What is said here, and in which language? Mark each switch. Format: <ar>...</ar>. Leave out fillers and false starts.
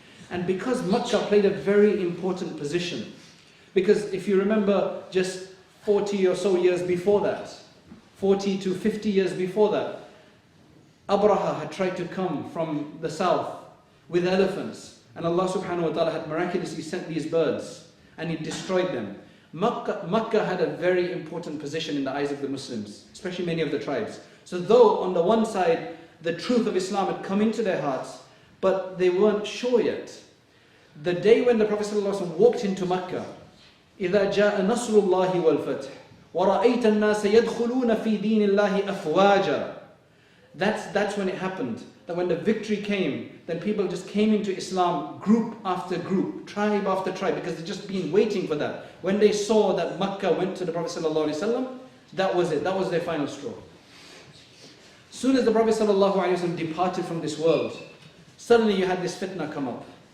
<en>And because Makkah played a very important position, because if you remember just 40 or so years before that, 40 to 50 years before that, Abraha had tried to come from the south with elephants, and Allah subhanahu wa ta'ala had miraculously sent these birds, and He destroyed them. Makkah had a very important position in the eyes of the Muslims, especially many of the tribes. So though on the one side, the truth of Islam had come into their hearts, but they weren't sure yet. The day when the Prophet ﷺ walked into Makkah,</en> <ar>إِذَا جَاءَ نَصْرُ اللَّهِ وَالْفَتْحِ وَرَأَيْتَ النَّاسَ يَدْخُلُونَ فِي دِينِ اللَّهِ أَفْوَاجًا.</ar> <en>That's when it happened. That when the victory came, then people just came into Islam, group after group, tribe after tribe, because they'd just been waiting for that. When they saw that Makkah went to the Prophet ﷺ, that was it. That was their final straw. Soon as the Prophet ﷺ departed from this world, suddenly you had this fitna come up.</en>